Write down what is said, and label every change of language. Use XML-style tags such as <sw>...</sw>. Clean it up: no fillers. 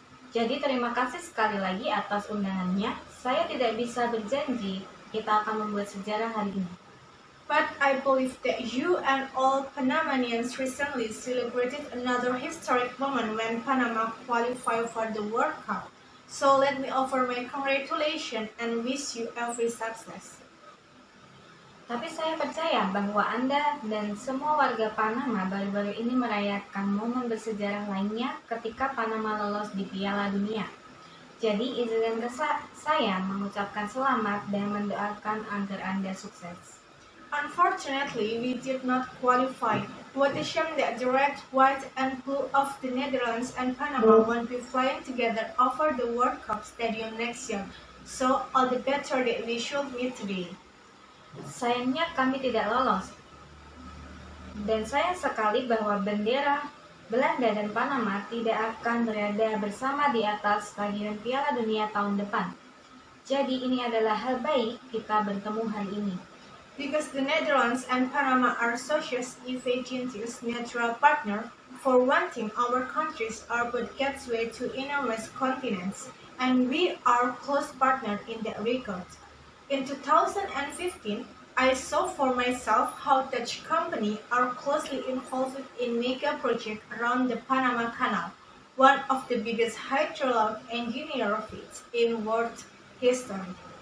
<id>Jadi terima kasih sekali lagi atas undangannya. Saya tidak bisa berjanji kita akan membuat sejarah hari ini.</id> <en>But I believe that you and all Panamanians recently celebrated another historic moment when Panama qualified for the World Cup. So let me offer my congratulations and wish you every success.</en> <id>Tapi saya percaya bahwa Anda dan semua warga Panama baru-baru ini merayakan momen bersejarah lainnya ketika Panama lolos di Piala Dunia. Jadi izinkan saya mengucapkan selamat dan mendoakan agar Anda sukses.</id> <en>Unfortunately, we did not qualify. What a shame that the red, white, and blue of the Netherlands and Panama won't be flying together over the World Cup stadium next year. So, all the better that we should meet today.</en> <id>Sayangnya kami tidak lolos. Dan sayang sekali bahwa bendera Belanda dan Panama tidak akan berada bersama di atas stadion Piala Dunia tahun depan. Jadi ini adalah hal baik kita bertemu hari ini.</id> <en>Because the Netherlands and Panama are such a neutral partner, for one thing, our countries are both gateway to enormous continents, and we are close partners in that regard. In 2015, I saw for myself how Dutch companies are closely involved in mega projects around the Panama Canal, one of the biggest hydraulic engineering feats in world history.</en>